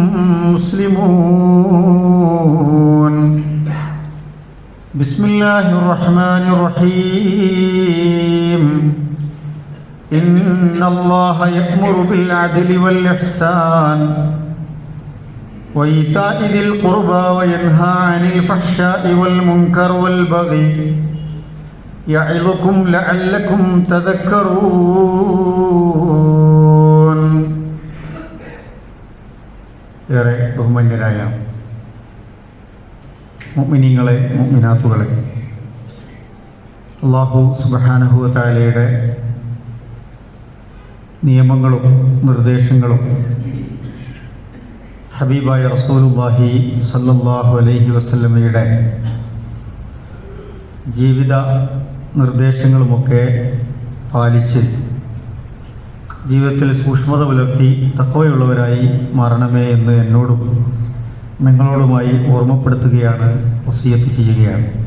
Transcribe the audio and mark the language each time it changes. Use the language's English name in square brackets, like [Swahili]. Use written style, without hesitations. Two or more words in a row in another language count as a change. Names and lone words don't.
[Arabic] مسلمون بسم الله الرحمن الرحيم إن الله يأمر بالعدل والإحسان وإيتاء ذي القربى وينهى عن الفحشاء والمنكر والبغي يعظكم لعلكم تذكرون. [Malayalam] ഏറെ ബഹുമാന്യരായ മുഅ്മിനീങ്ങളെ മുഅ്മിനാത്തുകളെ, അല്ലാഹു [Arabic] سبحانه وتعالى [Malayalam] നിയമങ്ങളും നിർദ്ദേശങ്ങളും ഹബീബായ റസൂലുള്ളാഹി [Arabic] صلى الله عليه وسلم [Malayalam] ജീവിത നിർദ്ദേശങ്ങളുമൊക്കെ പാലിച്ച് ജീവിതത്തിൽ സൂക്ഷ്മത പുലർത്തി തഖ്വയുള്ളവരായി മാറണമേ എന്ന് എന്നോടും നിങ്ങളോടുമായി ഓർമ്മപ്പെടുത്തുകയാണ്, വസിയത്ത് ചെയ്യുകയാണ്.